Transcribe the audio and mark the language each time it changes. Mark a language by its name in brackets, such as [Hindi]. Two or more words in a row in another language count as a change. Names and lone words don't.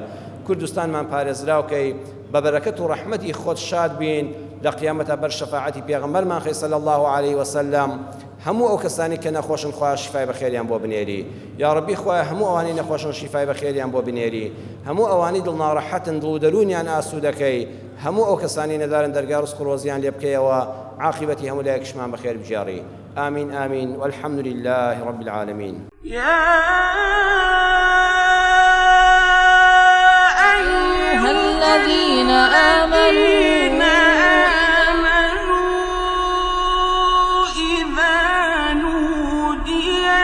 [Central Kurdish] کوردستانمان پارێزراوکەی، بە بەرەکەت و ڕەحمەتی خۆت شاد بین، لە قیامەتە بەر شەفاعەتی پێغەمبەرمان خۆی [Arabic] صلی الله علیه وسلم. [Central Kurdish] هەموو ئەو کەسانی کە نەخۆشن خوا شیفای بەخێریان بۆ بنێری، [Arabic] یا ڕەبی [Central Kurdish] خوا هەموو ئەوانەی نەخۆشن شیفای بەخێریان بۆ بنێری، هەموو ئەوانەی دڵناڕەحەتن دڵ و دەرونیان ئاسوودەکەی، هەموو ئەو کەسانی نەدارن دەرگا ڕزق و ڕۆزیان لێ بکەیەوە، عاقبەتی هەموو لایەکشمان بەخێر بجێڕی. [Arabic] آمین آمین والحمد لله رب العالمين. يا أيها الذين آمنوا إذا نودي